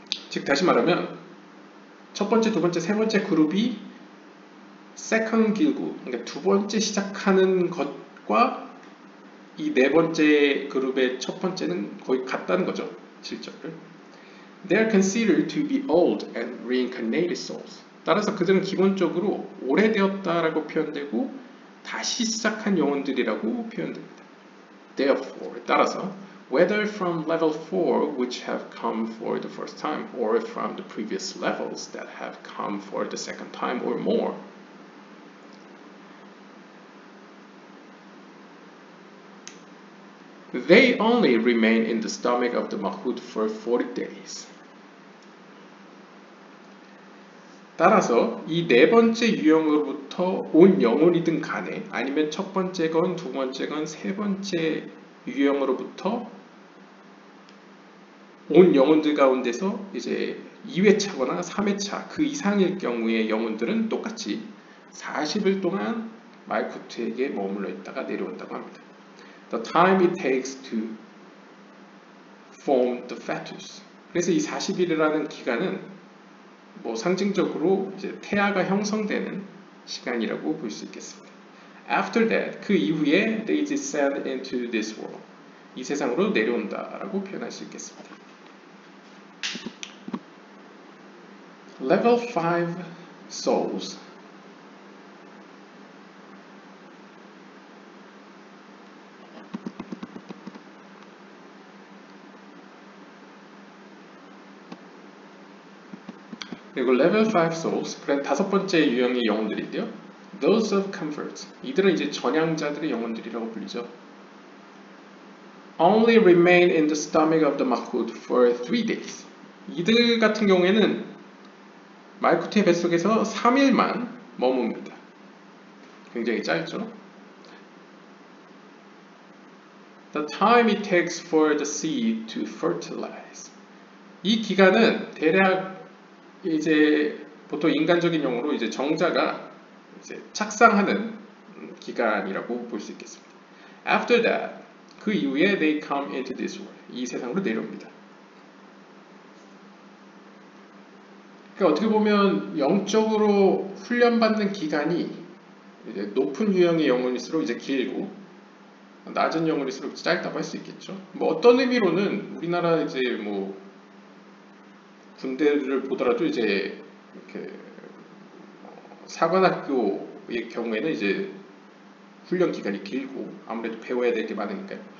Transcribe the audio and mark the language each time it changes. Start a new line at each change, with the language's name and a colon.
Korean: 즉 다시 말하면 첫 번째, 두 번째, 세 번째 그룹이 세컨 길구, 그러니까 두 번째 시작하는 것과 이 네 번째 그룹의 첫 번째는 거의 같다는 거죠. 질적으로.
English: They are considered to be old and reincarnated souls.
Korean: 따라서 그들은 기본적으로 오래되었다라고 표현되고 다시 시작한 영혼들이라고 표현됩니다.
English: Therefore,
Korean: 따라서
English: whether from level 4 which have come for the first time or from the previous levels that have come for the second time or more, they only remain in the stomach of the Malchut for 40 days.
Korean: 따라서 이 네 번째 유형으로부터 온 영혼이든 간에 아니면 첫 번째건 두 번째건 세 번째 유형으로부터 온 영혼들 가운데서 이제 2회차거나 3회차 그 이상일 경우의 영혼들은 똑같이 40일 동안 말쿠트에게 머물러 있다가 내려온다고 합니다.
English: The time it takes to form the fetus.
Korean: 그래서 이 40일이라는 기간은 뭐 상징적으로 이제 태아가 형성되는 시간이라고 볼 수 있겠습니다.
English: After that,
Korean: 그 이후에
English: they descend into this world.
Korean: 이 세상으로 내려온다라고 표현할 수 있겠습니다.
English: Level 5 souls.
Korean: 그리고
English: level 5 souls,
Korean: 그래 다섯 번째 유형의 영혼들인데요.
English: Those of comfort.
Korean: 이들은 이제 전향자들의 영혼들이라고 불리죠.
English: Only remain in the stomach of the Malchut for 3 days.
Korean: 이들 같은 경우에는 말쿠트의 뱃속에서 3일만 머뭅니다. 굉장히 짧죠.
English: The time it takes for the seed to fertilize.
Korean: 이 기간은 대략 이제 보통 인간적인 용어로 이제 정자가 이제 착상하는 기간이라고 볼 수 있겠습니다.
English: After that,
Korean: 그 이후에
English: they come into this world.
Korean: 이 세상으로 내려옵니다. 그러니까 어떻게 보면 영적으로 훈련받는 기간이 이제 높은 유형의 영혼일수록 이제 길고 낮은 영혼일수록 짧다고 할 수 있겠죠. 뭐 어떤 의미로는 우리나라 이제 뭐 군대를 보더라도 이제 이렇게 사관학교의 경우에는 이제 훈련 기간이 길고 아무래도 배워야 될 게 많으니까요.